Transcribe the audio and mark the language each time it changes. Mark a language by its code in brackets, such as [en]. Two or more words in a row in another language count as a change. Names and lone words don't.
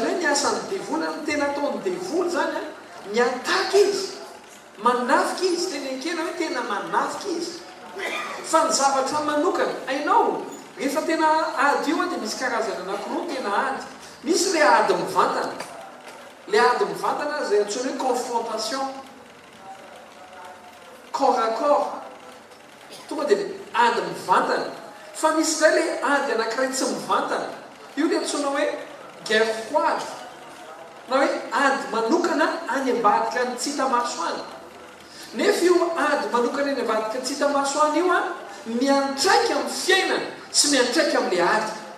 [mg] hoe ny asan'ny devoly ny tena ataony devoly zany miataka izy manafika izy tena ekena hoe tena manafika izy fa ny zavatra manokana ainao rehefa tena ady io dia misy karazana anankiroa tena ady misy le ady mivantana le ady mivantana zay antsoina hoe confrontation [fr] corps à corps [mg] tonga dia ady mivantana fa misy zay le ady anankiray tsy mivantana io le antsoina hoe [fr] guerre froide [mg] na hoe ady manokana any ambadika ny tsy hita maso any nefa io ady manokana any ambadika tsy hita maso any io miantraika amin'ny fiainana sy miantraika amin'le ady